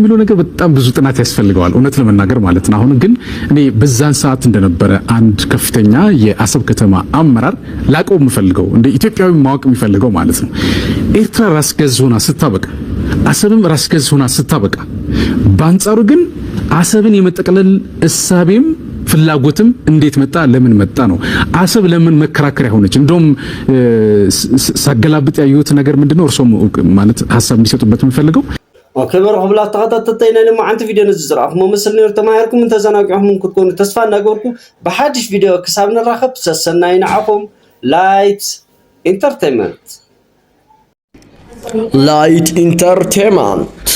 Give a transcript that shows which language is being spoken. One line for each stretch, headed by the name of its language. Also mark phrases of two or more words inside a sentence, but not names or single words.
Amharic: የሚለው ነገር በጣም ብዙ ጥናት ያስፈልገዋል እውነት ለመናገር ማለት ነው። አሁን ግን እኔ በዛን ሰዓት እንደነበረ አንድ ከፍተኛ የአሰብ ከተማ አመራር ላቀው የምፈልገው እንደ ኢትዮጵያዊ ማወቅ የሚፈልገው ማለት ነው ኤርትራ ራስ ገዝ ሆና ስታበቃ፣ አሰብም ራስ ገዝ ሆና ስታበቃ፣ በአንጻሩ ግን አሰብን የመጠቅለል እሳቤም ፍላጎትም እንዴት መጣ፣ ለምን መጣ ነው። አሰብ ለምን መከራከሪያ ሆነች? እንደውም ሳገላብጥ ያዩት ነገር ምንድነው? እርሶም ማለት ሐሳብ እንዲሰጡበት የምፈልገው
Tigrinya: ኦኬ በረኸብላ ተኸታተልተይና ለማ አንተ ቪዲዮ ንዝራኹም መስል ነር ተማሂርኩም እንተዘናግዑም ክትኮኑ ተስፋ እናገርኩ በሐዲሽ ቪዲዮ ክሳብ ንራኸብ ሰሰናይ ንዓኹም ላይት ኢንተርቴይንመንት